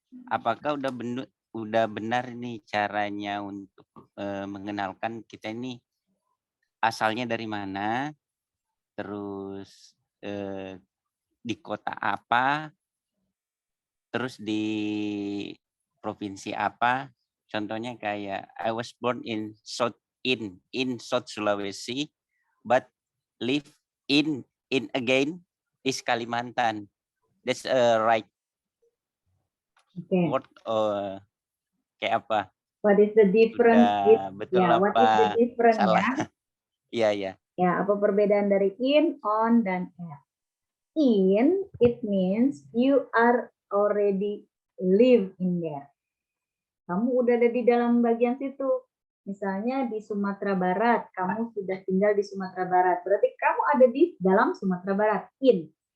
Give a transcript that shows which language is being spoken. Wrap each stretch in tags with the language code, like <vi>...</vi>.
<id>Apakah udah benar nih caranya untuk mengenalkan kita ini asalnya dari mana, terus di kota apa, terus di provinsi apa. Contohnya kayak</id> <en>I was born in South Sulawesi, but live in again is Kalimantan. That's right. Okay.</en> <id>Word kayak apa?</id> <en>What is the difference?</en> <id>Betul Ya, apa?</id> <en>what is the difference</en> <id>Salah. ya? Iya. Ya, apa perbedaan dari in, on, dan at?</id> <en>In, it means you are already live in there.</en> <id>Kamu udah ada di dalam bagian situ. Misalnya di Sumatera Barat, kamu sudah tinggal di Sumatera Barat. Berarti kamu ada di dalam Sumatera Barat, in.</id>